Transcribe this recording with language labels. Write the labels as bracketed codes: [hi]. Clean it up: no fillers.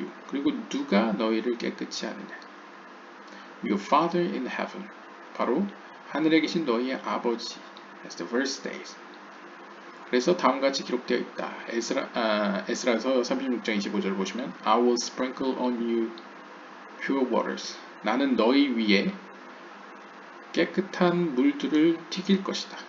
[ko] 그리고 누가 너희를 깨끗이 하느냐? [en] Your Father in heaven. [ko] 바로 하늘에 계신 너희의 아버지. [en] As the verse says. [ko] 그래서 다음같이 기록되어 있다. 에스라서 36장 25절 보시면 [en] I will sprinkle on you pure waters. [ko] 나는 너희 위에 깨끗한 물들을 튀길 것이다.